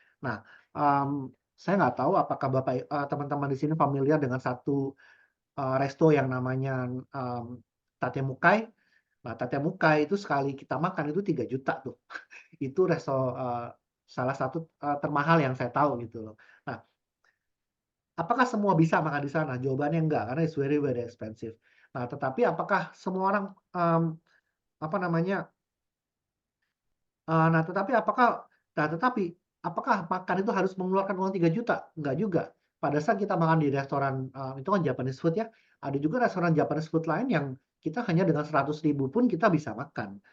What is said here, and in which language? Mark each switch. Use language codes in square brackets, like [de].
[id] Nah, saya nggak tahu apakah teman-teman di sini familiar dengan satu resto yang namanya, Tate Mukai. Nah, Tate Mukai itu sekali kita makan itu 3 juta tuh. Itu salah satu, termahal yang saya tahu gitu loh. Nah, apakah semua bisa makan di sana? Jawabannya enggak, karena [en] it's very, very expensive. [id] Nah, tetapi apakah semua orang, apa namanya, nah tetapi apakah makan itu harus mengeluarkan uang 3 juta? Enggak juga. Pada saat kita makan di restoran, itu kan Japanese food ya, ada juga restoran Japanese food lain yang kita hanya dengan 100.000 pun kita bisa makan.